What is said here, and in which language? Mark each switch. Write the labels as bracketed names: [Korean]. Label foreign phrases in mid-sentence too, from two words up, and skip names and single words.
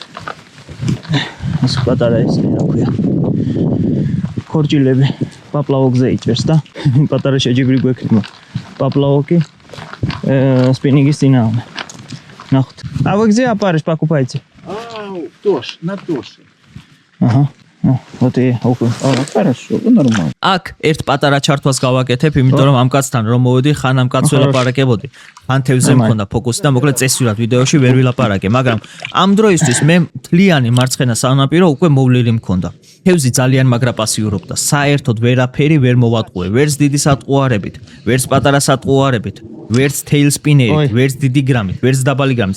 [Georgian] პატარა ეს რა ქვია ქორჭილები პაპლავოგზე იჭერს და პატარა შეჯიბრი გვექნება პაპლავოკი სპინინგის წინააღმდეგ ნახოთ [Russian] а вы где опарыш покупаете Тош, на Тоше. Ага. Вот и хорошо, нормально. [Georgian] Აქ ერთ პატარა ჩართვას გავაკეთებ, იმიტომ რომ ამ კაცთან რომ მოვედი, ხან ამ კაცს ველაპარაკებოდი. ხან თევზზე მქონდა ფოკუსი და მოკლედ წესვირად ვიდეოში ვერ ვილაპარაკე, მაგრამ ამ დროისთვის მე მთლიანი მარცხენა სანაპირო უკვე მოვლილი მქონდა. თევზი ძალიან მაგრა პასიურობდა. საერთოდ ვერაფერი ვერ მოვატყუე, ვერც დიდი სატყუარებით, ვერც პატარა სატყუარებით, ვერც თეილსპინერით, ვერც დიდი გრამით, ვერც დაბალი გრამით.